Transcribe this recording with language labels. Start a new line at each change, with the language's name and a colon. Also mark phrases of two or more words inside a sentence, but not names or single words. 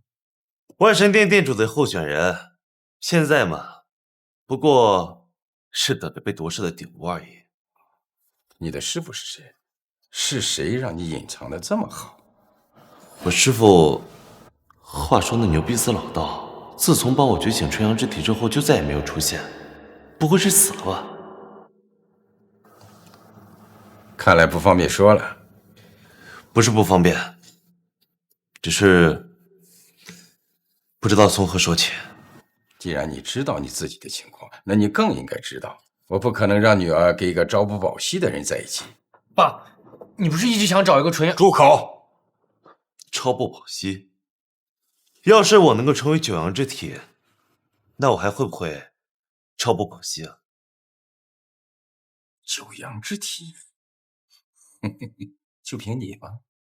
Chinese: 萬神殿殿主的候選人，現在嘛，不過是等着被奪舍的鼎屋而已。你的師父是誰？是誰讓你隱藏得這麼好？我師父，話說那牛逼死老道，自從幫我覺醒純陽之體之後，就再也沒有出現。不會是死了吧？看來不方便說了。不是不方便，只是不知道從何說起。既然你知道你自己的情況，那你更應該知道，我不可能讓女兒跟一個朝不保夕的人在一起。爸，你不是一直想找一個純陽…… 住口！朝不保夕。要是我能夠成為九陽之體，那我還會不會朝不保夕啊？九陽之體，就憑你嗎？